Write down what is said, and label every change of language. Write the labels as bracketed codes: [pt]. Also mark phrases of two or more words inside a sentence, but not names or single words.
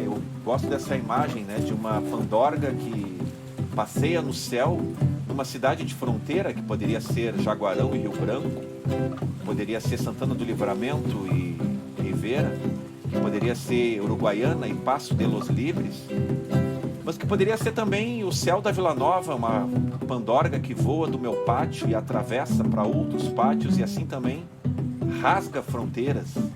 [pt] Eu gosto dessa imagem, né? De uma pandorga que passeia no céu numa cidade de fronteira, que poderia ser Jaguarão e Rio Branco, poderia ser Santana do Livramento e Rivera, que poderia ser Uruguaiana e Passo de los Libres, mas que poderia ser também o céu da Vila Nova, uma pandorga que voa do meu pátio e atravessa para outros pátios e assim também rasga fronteiras.